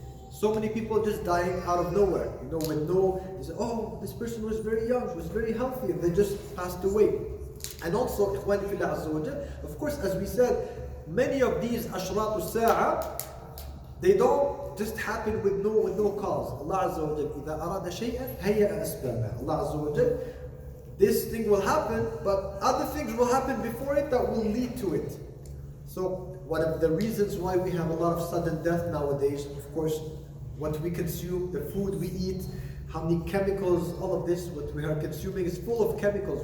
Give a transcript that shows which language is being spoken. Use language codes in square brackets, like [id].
[en] So many people just dying out of nowhere, you know, they say, oh, this person was very young, was very healthy, and they just passed away. And also, [ar] ikhwani fillah azza wa jal, [en] of course, as we said, many of these ashratu sa'a, they don't just happen with no cause. [ar] Allah azza wa jal, إِذَا أَرَادَ شَيْئًا هَيَّأَ أَسْبَابًا. [en] Allah azza wa jal, this thing will happen, but other things will happen before it that will lead to it. So one of the reasons why we have a lot of sudden death nowadays, of course, what we consume, the food we eat, how many chemicals, all of this, what we are consuming is full of chemicals.